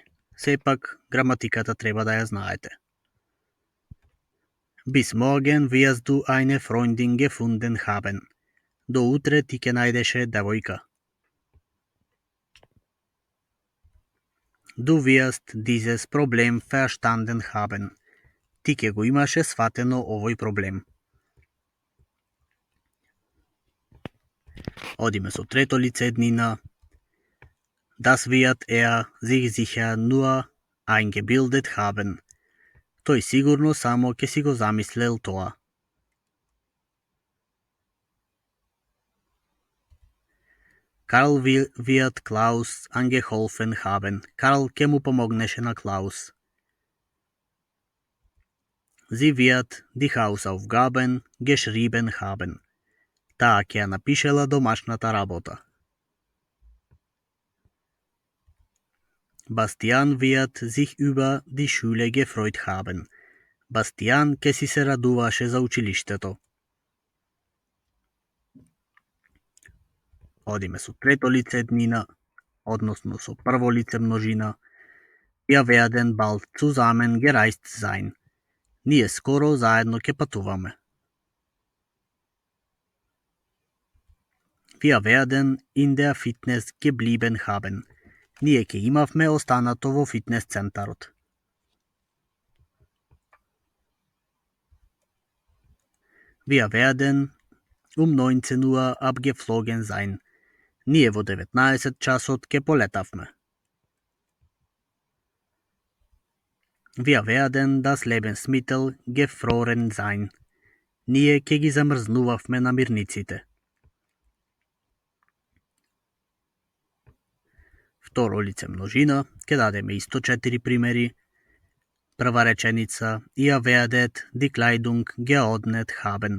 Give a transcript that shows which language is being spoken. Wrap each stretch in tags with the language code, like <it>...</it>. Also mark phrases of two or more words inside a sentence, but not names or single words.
<mk>Сепак, граматиката треба да ја знаете.</mk> <de>Bis morgen wirst du eine Freundin gefunden haben.</de> <mk>До утре ти ќе најдеше девојка.</mk> <de>Du wirst dieses Problem verstanden haben.</de> <mk>Ти ќе го имаше сватено овој проблем. Одиме со трето лице еднина.</mk> <de>Das wird sich sicher nur eingebildet haben.</de> <mk>Тој сигурно само ќе си го замислел тоа.</mk> <de>Karl wird Klaus angeholfen haben.</de> <mk>Карл ќе му помогнеше на Клаус.</mk> <de>Sie wird die Hausaufgaben geschrieben haben.</de> <mk>Таа ќе ја напишела домашната работа.</mk> <de>Bastian wird sich über die Schule gefreut haben.</de> <mk>Бастијан ќе си се радуваше за училиштето. Одиме со трето лице еднина, односно со прво лице множина.</mk> <de>Wir werden bald zusammen gereist sein.</de> <mk>Ние скоро заедно ќе патуваме.</mk> <de>Wir werden in der Fitness geblieben haben.</de> <mk>Ние ќе имавме останато во фитнес центарот.</mk> <de>Wir werden 19 Uhr abgeflogen sein.</de> <mk>Ние во 19 часот ќе полетавме.</mk> <de>Wir werden das Lebensmittel gefroren sein.</de> <mk>Ние ќе ги замрзнувавме намирниците. Второ лице множина, ќе дадеме исто 4 примери. Прва реченица,</mk> <de>Ihr werdet die Kleidung geordnet haben.</de>